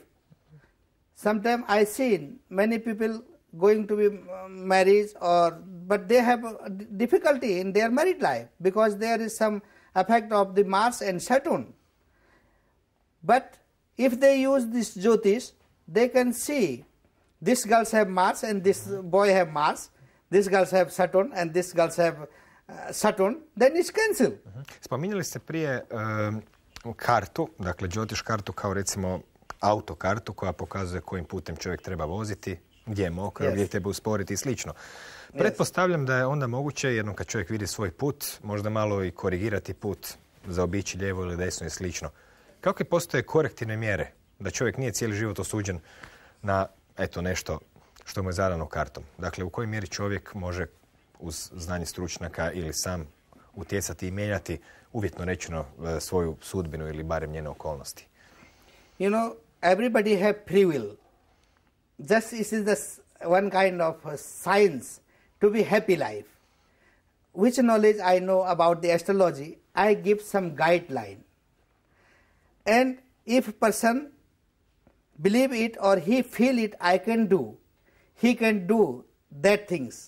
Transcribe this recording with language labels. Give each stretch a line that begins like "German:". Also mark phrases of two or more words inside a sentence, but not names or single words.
English: Sometimes I see many people going to be married, but they have difficulty in their married life because there is some effect of the Mars and Saturn. But if they use this Jyotish, they can see these girls have Mars and this boy have Mars, these girls have Saturn and these girls have Saturn, then it's cancel.
Croatian: Spominjali ste prije kartu, dakle đotiš kartu kao recimo autokartu koja pokazuje kojim putem čovjek treba voziti, gdje je mokro, gdje treba usporiti i slično. Pretpostavljam da je onda moguće, jednom kad čovjek vidi svoj put, možda malo i korigirati put, zaobići lijevo ili desno i slično. Kakve postoje korektivne mjere da čovjek nije cijeli život osuđen na nešto što mu je zadano kartom? Dakle, u kojoj mjeri čovjek može uz znanje stručnjaka ili sam utjecati i mijenjati uvjetno rečeno svoju sudbinu ili barem njene okolnosti?
English: Everybody have free will. Just this is one kind of science to be happy life. Which knowledge I know about the astrology, I give some guideline. And if person believe it or he feel it, I can do, he can do that things.